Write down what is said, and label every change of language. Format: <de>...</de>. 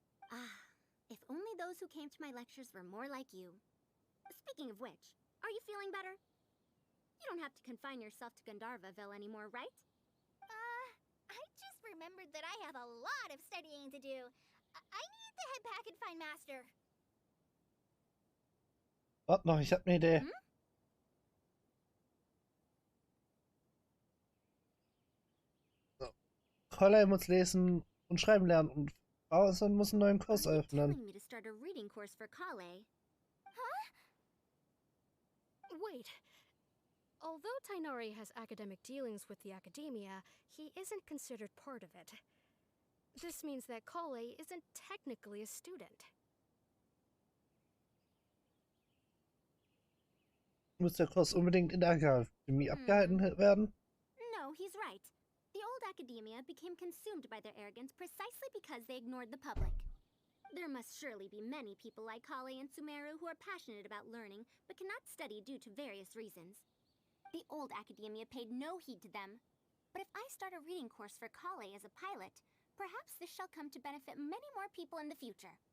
<en>Ah, if only those who came to my lectures were more like you. Speaking of which, are you feeling better? You don't have to confine yourself to Gandharvaville anymore, right? I just remembered that I have a lot of studying to do. I need to head back and find Master.</en> <de>Warte noch, ich habe eine Idee. Hm? Kolle muss lesen und schreiben lernen und Faruzan muss einen neuen Kurs</de> <en>Are you</en> <de>öffnen.</de> <en>telling me to start a reading course for Kale? Wait. Although Tainari has academic dealings with the academia, he isn't considered part of it. This means that Kale isn't technically a student.</en> <de>Muss der Kurs unbedingt in der Akademie abgehalten werden?</de> <en>No, he's right. The old academia became consumed by their arrogance precisely because they ignored the public. There must surely be many people like Kale and Sumeru who are passionate about learning, but cannot study due to various reasons. The old academia paid no heed to them. But if I start a reading course for Kale as a pilot, perhaps this shall come to benefit many more people in the future.</en>